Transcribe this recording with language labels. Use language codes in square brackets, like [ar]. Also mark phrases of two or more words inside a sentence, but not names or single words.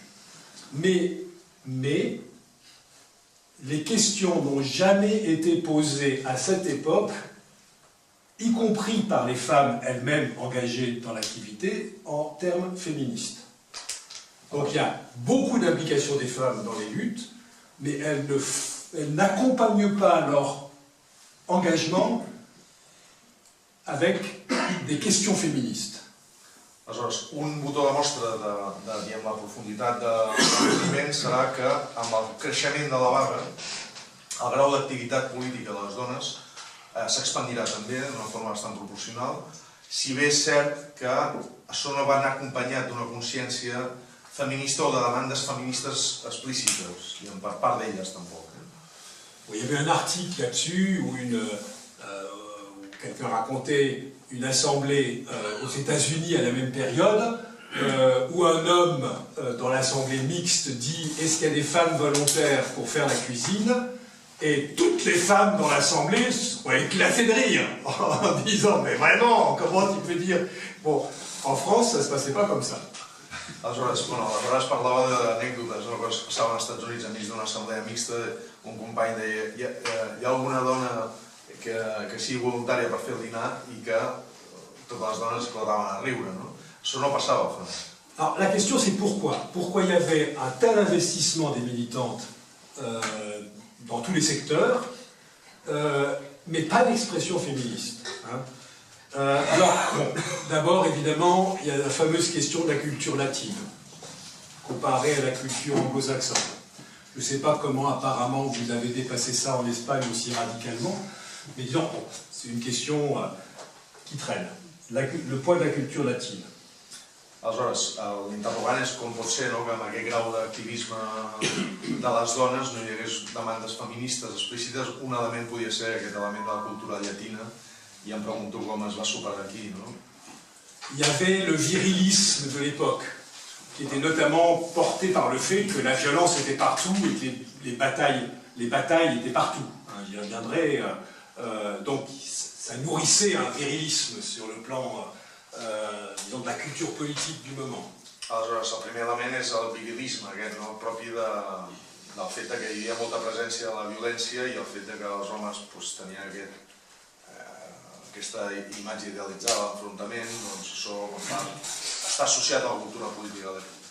[fr] Mais les questions n'ont jamais été posées à cette époque, y compris par les femmes elles-mêmes engagées dans l'activité, en termes féministes. Donc il y a beaucoup d'implication des femmes dans les luttes, mais elles n'accompagnent pas leur engagement avec des questions féministes. [ca] Aleshores, un botó de mostra de la profunditat del moviment serà que amb el creixement de la vaga el grau d'activitat política de les dones s'expandirà també d'una forma bastant proporcional, si bé és cert que això no va anar acompanyat d'una consciència feminista o de demandes feministes explícites, i per part d'elles tampoc. [fr] Il y avait un article là-dessus où quelqu'un racontait une assemblée aux États-Unis à la même période où un homme dans l'assemblée mixte dit « Est-ce qu'il y a des femmes volontaires pour faire la cuisine ?» Et toutes les femmes dans l'assemblée ont éclaté de rire en disant « Mais vraiment, comment tu peux dire ?» Bon, en France, ça ne se passait pas comme ça. [ca] Aleshores, bueno, aleshores parlava d'anècdotes, no? Que passaven als Estats Units enmig d'una assemblea mixta, un company deia hi ha alguna dona que sigui voluntària per fer el dinar i que totes les dones esclataven a riure, no? Això no passava al fons. [fr] Alors la question c'est pourquoi? Pourquoi il y avait un tel investissement des militantes dans tous les secteurs, mais pas d'expression féministe, hein? Alors, bon, d'abord, évidemment, il y a la fameuse question de la culture latine, comparée à la culture anglo-saxonne. Je ne sais pas comment, apparemment, vous avez dépassé ça en Espagne aussi radicalement, mais disons, bon, c'est une question qui traîne. Le poids de la culture latine. [ca] Aleshores, l'interrogant és com pot ser, no?, que amb aquest grau d'activisme de les dones no hi hagués demandes feministes explícites. Un element podia ser aquest element de la cultura llatina, i em pregunto com es va superar aquí, no? [fr] Il y avait le virilisme de l'époque, qui était notamment porté par le fait que la violence était partout et que les batailles étaient partout. J'y reviendrai. Donc ça nourrissait un virilisme sur le plan, disons, de la culture politique du moment. [ca] Aleshores, el primer element és el virilisme, aquest, no? Propi del fet que hi havia molta presència de la violència i el fet que els homes tenien aquesta imatge idealitzada d'enfrontament, doncs això està associat a la cultura política de l'època.